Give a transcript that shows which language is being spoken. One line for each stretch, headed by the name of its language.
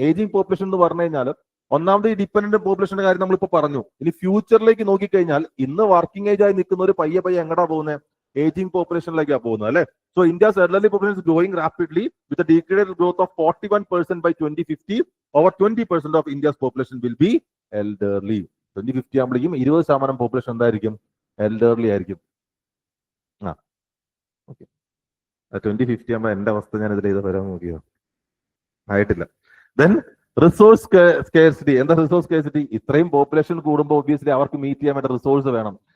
Malayalam: Ageing population എന്ന് പറഞ്ഞു കഴിഞ്ഞാൽ ഒന്നാമത് ഈ ഡിപ്പെൻഡന്റ് പോപ്പുലേഷന്റെ കാര്യം നമ്മളിപ്പോ പറഞ്ഞു. ഇനി ഫ്യൂച്ചറിലേക്ക് നോക്കിക്കഴിഞ്ഞാൽ ഇന്ന് വർക്കിംഗ് ഏജ് ആയി നിൽക്കുന്നവർ പയ്യെ എങ്ങടാ പോകുന്നത്? ഏജിങ് പോപ്പുലേഷനിലേക്കാണ് പോകുന്നത്, അല്ലെ?
English: So India's elderly population is growing rapidly with a decreed growth of 41% by 2050. Over 20% of India's population will be elderly.
Malayalam: 2050 ആകുമ്പോഴേക്കും 20% പോപ്പുലേഷൻ എന്തായിരിക്കും? എൽഡർലി ആയിരിക്കും. ഓക്കെ, 2050 ആകുമ്പോൾ എന്റെ അവസ്ഥ ഞാൻ ഇതിൽ ചെയ്ത് വരാൻ നോക്കിയോ? ആയിട്ടില്ല. Then resource scarcity. എന്താ റിസോഴ്സ് സ്കേഴ്സിറ്റി? ഇത്രയും പോപ്പുലേഷൻ കൂടുമ്പോൾ ഒബ്വിയസ്ലി അവർക്ക് മീറ്റ് ചെയ്യാൻ വേണ്ട റിസോഴ്സ് വേണം.